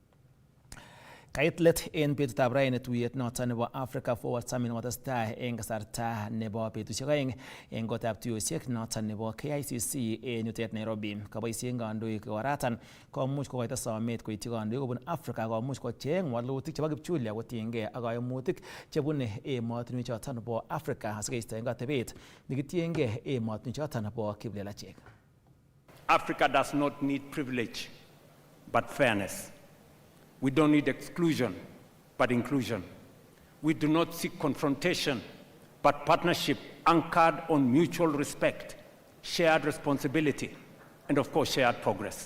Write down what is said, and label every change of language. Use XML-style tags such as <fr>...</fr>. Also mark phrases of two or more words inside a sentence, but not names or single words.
<kln>Kait let en betutab raini tuyet noton nebo Africa Forward Summit nekotestai eng kasarta nebo betusiek oeng eng kotab tuiyosiek noton nebo KICC en yutet Nairobi. Kaboisien kandoik oratan komuch kokoito somet koityi kandoik kobun Africa komuch kocheng walutik chebo kipchulia kotiengei ak kaimutik chebune emotinwek choton nebo Africa asikeistoen atebet nekitiengei emotinwek choton nebo kiplelachek.</kln> <en>Africa does not need privilege, but fairness. We don't need exclusion, but inclusion. We do not seek confrontation, but partnership anchored on mutual respect, shared responsibility, and of course, shared progress.</en>